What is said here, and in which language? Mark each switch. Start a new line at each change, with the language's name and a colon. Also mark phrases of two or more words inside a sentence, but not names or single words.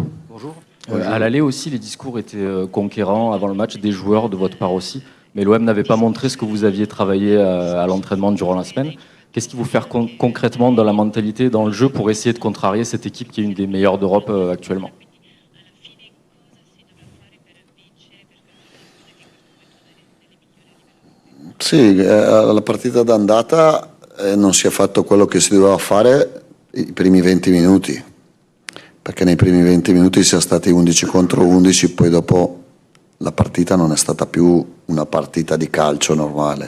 French: Bonjour. À l'aller aussi, les discours étaient conquérants avant le match, des joueurs de votre part aussi. Mais l'OM n'avait pas montré ce que vous aviez travaillé à l'entraînement durant la semaine. Qu'est-ce qu'il faut faire concrètement dans la mentalité, dans le jeu, pour essayer de contrarier cette équipe qui est une des meilleures d'Europe actuellement?
Italian: Sì, alla partita d'andata non si è fatto quello che si doveva fare i primi 20 minuti, perché nei primi 20 minuti si è stati 11 contro 11, poi dopo la partita non è stata più una partita di calcio normale.